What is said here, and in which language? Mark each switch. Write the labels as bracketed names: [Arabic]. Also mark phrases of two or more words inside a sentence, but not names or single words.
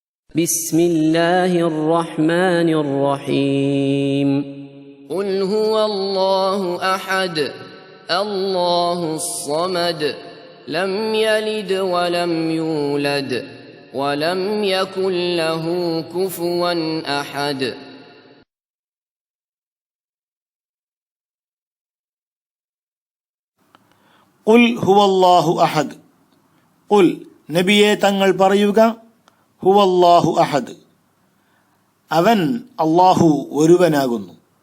[Arabic] بسم الله الرحمن الرحيم قل هو الله أحد الله الصمد لم يلد ولم يولد ولم يكن له كفوا أحد. قل هو الله أحد. [Malayalam] ഖുൽ നബിയെ തങ്ങൾ പറയുക, [Arabic] هو الله أحد, [Malayalam] അവൻ അല്ലാഹു ഒരുവനാകുന്നു.